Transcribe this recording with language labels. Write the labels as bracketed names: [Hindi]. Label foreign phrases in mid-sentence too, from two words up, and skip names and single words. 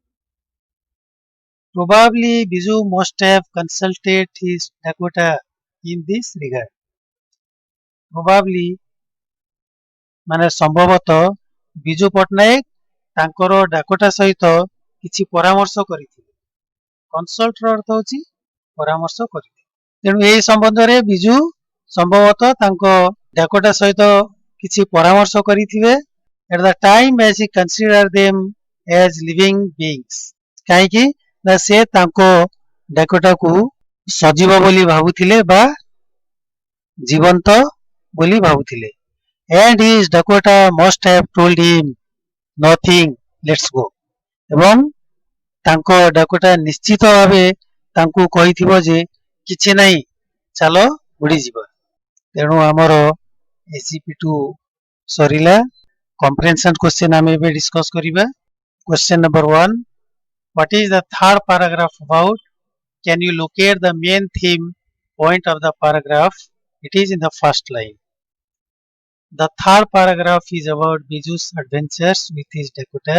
[English] probably Biju must have consulted his Dakota in this regard probably [Odia] ମାନେ ସମ୍ଭବତଃ ବିଜୁ ପଟ୍ଟନାୟକ ତାଙ୍କର ଡାକୋଟା ସହିତ କିଛି ପରାମର୍ଶ କରିଥିଲେ କନସଲ୍ଟର ଅର୍ଥ ହେଉଛି ପରାମର୍ଶ କରିଥିଲେ ତେଣୁ ଏହି ସମ୍ବନ୍ଧରେ ବିଜୁ ସମ୍ଭବତଃ ତାଙ୍କ ଡାକୋଟା ସହିତ କିଛି ପରାମର୍ଶ କରିଥିବେ [English] at the time as he considered them as living beings [Odia] କାହିଁକି ନା ସେ ତାଙ୍କ ଡାକୋଟାକୁ ସଜୀବ ବୋଲି ଭାବୁଥିଲେ ବା ଜୀବନ୍ତ ବୋଲି ଭାବୁଥିଲେ [English] and his Dakota must have told him nothing let's go [Odia] ଏବଂ ତାଙ୍କ ଡାକୋଟା ନିଶ୍ଚିତ ଭାବେ ତାଙ୍କୁ କହିଥିବ ଯେ କିଛି ନାହିଁ ଚାଲ ଉଡ଼ିଯିବା ତେଣୁ ଆମର SCP2 ସରିଲା [English] comprehension question [Odia] ଆମେ ଏବେ discuss କରିବା [English] question number 1 what is the third paragraph about can you locate the main theme point of the paragraph it is in the first line the third paragraph is about Biju's adventures with his Dakotas.